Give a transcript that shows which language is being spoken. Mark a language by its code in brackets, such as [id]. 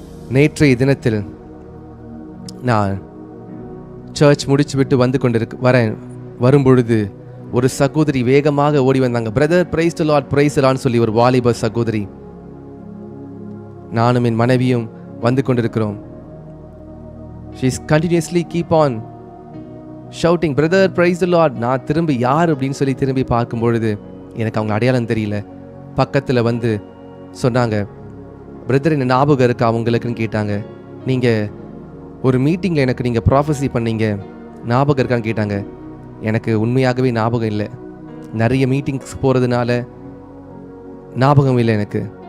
[ta] நேற்றைய தினத்தில் நான் சர்ச் முடிச்சு விட்டு வரும்பொழுது ஒரு சகோதரி வேகமாக ஓடி வந்தாங்க. Brother, [en] praise the lord, praise the லார்ட்னு [ta] சொல்லி ஒரு வாலிப சகோதரி. நானும் என் மனைவியும் வந்து கொண்டிருக்கிறோம். [en] She is continuously keep on shouting, brother, praise the Lord. [ta] நான் திரும்பி யார் அப்படின்னு சொல்லி திரும்பி பார்க்கும் பொழுது எனக்கு அவங்க அடையாளம் தெரியல. பக்கத்தில் வந்து சொன்னாங்க, பிரதர் என்ன ஞாபகம் இருக்கா அவங்களுக்குன்னு கேட்டாங்க. நீங்கள் ஒரு மீட்டிங்கில் எனக்கு நீங்கள் ப்ராஃபஸி பண்ணீங்க, ஞாபகம் இருக்கான்னு கேட்டாங்க. எனக்கு உண்மையாகவே ஞாபகம் இல்லை. நிறைய மீட்டிங்ஸ் போகிறதுனால ஞாபகம் இல்லை எனக்கு.